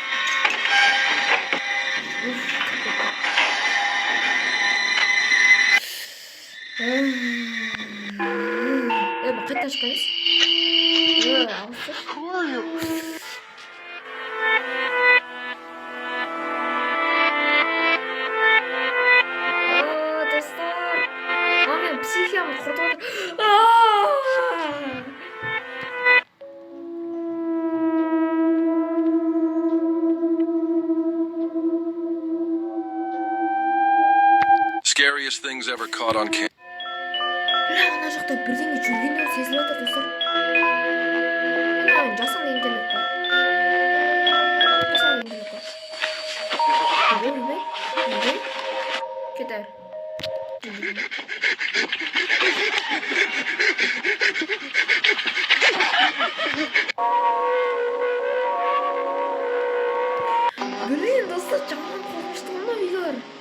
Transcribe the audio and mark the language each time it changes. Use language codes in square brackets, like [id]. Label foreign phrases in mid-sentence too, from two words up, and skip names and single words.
[kk] Қайттан шыққаныз? Ауыстыр. Достар, мен психиямды құртып отыр. [en] Scariest things ever caught on camera. [kk] Ана жақта бірдеңе жүргендер сезіліп жатыр достар. Жасанды интеллект қой. Жасанды интеллект қой. Неге? Кетер. Блин, достар, жаман қорқынышты мына видеолар.